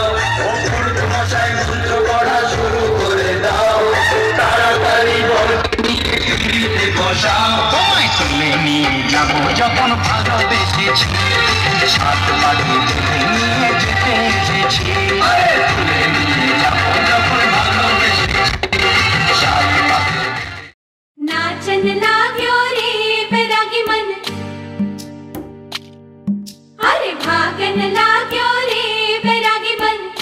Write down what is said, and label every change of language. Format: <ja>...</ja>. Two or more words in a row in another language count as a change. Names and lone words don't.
<bn>মশাই মন্ত্র পড়া শুরু করে দাও, তাড়াতাড়ি বরকে নিয়ে পিড়িতে বসাও। তোমায় তুলে নিয়ে যাবো যখন ভালোবেসেছি, সাত পাটি নিয়ে যেতে এসেছি। তুলে নিয়ে যাবো যখন ভালোবেসেছি, সাত পাটি।</bn> <ne>नाचन लाग्यो रे बैरागी मन, अरे भागन लाग्यो रे बैरागी मन।</ne>